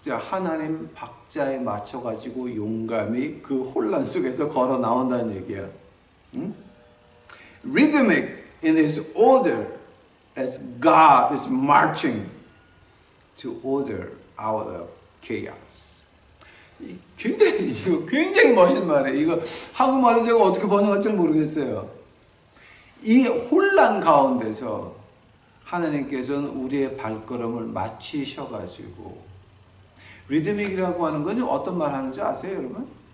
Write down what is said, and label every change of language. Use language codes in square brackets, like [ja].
[ko] 하나님 박자에 맞춰가지고 용감히 그 혼란 속에서 걸어 나온다는 얘기야. 응? [en] Rhythmic in his order as God is marching to order out of chaos. [ko] 굉장히 멋있는 말이에요. 이거 한국말로 제가 어떻게 번역할지 모르겠어요. 이 혼란 가운데서 하나님께서는 우리의 발걸음을 맞추셔가지고 리드믹이라고 하는 것은 어떤 말 하는 줄 아세요, 여러분?